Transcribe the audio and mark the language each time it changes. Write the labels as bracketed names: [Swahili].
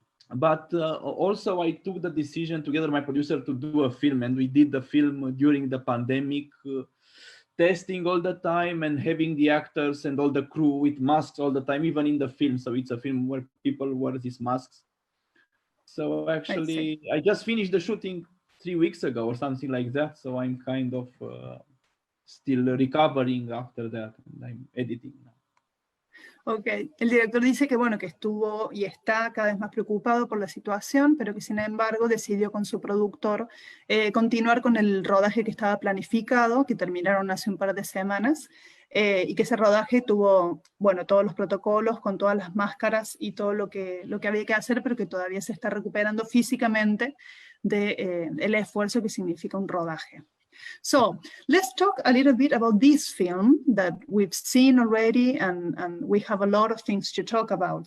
[English] But also I took the decision together with my producer to do a film, and we did the film during the pandemic, testing all the time and having the actors and all the crew with masks all the time, even in the film. So it's a film where people wear these masks. So actually, I just finished the shooting 3 weeks ago or something like that. So I'm kind of still recovering after that, and I'm editing now. [Spanish] Ok, el director dice que bueno, que estuvo y está cada vez más preocupado por la situación, pero que sin embargo decidió con su productor continuar con el rodaje que estaba planificado, que terminaron hace un par de semanas, y que ese rodaje tuvo, bueno, todos los protocolos con todas las máscaras y todo lo que había que hacer, pero que todavía se está recuperando físicamente del esfuerzo que significa un rodaje. [English] So let's talk a little bit about this film that we've seen already, and we have a lot of things to talk about.